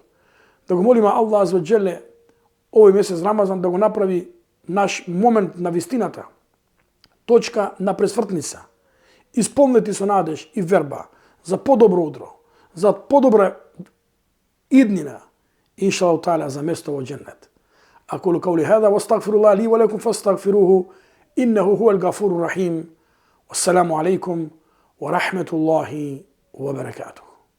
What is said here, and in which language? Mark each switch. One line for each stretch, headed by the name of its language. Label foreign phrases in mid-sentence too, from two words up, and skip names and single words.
Macedonian: Да го молиме Аллах
Arabic: عز وجل
Macedonian: овој месец Рамазан да го направи наш момент на вистината, точка на пресвртница, исполнети со надеж и верба за подобро утро, за подобра иднина,
Arabic: إن شاء الله تعالى
Macedonian: за место во џеннет.
Arabic: أقول قولي هذا واستغفر الله لي ولكم فاستغفروه إنه هو الغفور الرحيم والسلام عليكم ورحمة الله وبركاته.